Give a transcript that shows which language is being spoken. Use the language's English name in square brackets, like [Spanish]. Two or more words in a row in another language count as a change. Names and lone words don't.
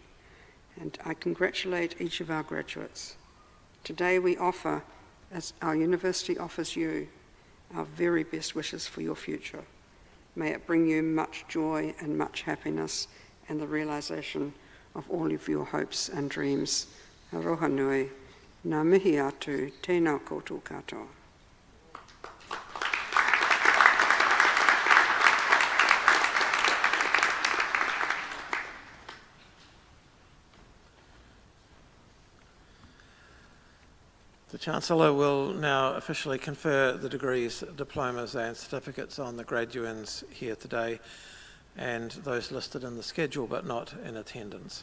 [English] And I congratulate each of our graduates. Today we offer, as our university offers you, our very best wishes for your future. May it bring you much joy and much happiness and the realisation of all of your hopes and dreams. [Māori] Aroha nui, ngā mihi atu, tēnā koutou katoa. [English] The Chancellor will now officially confer the degrees, diplomas and certificates on the graduands here today and those listed in the schedule but not in attendance.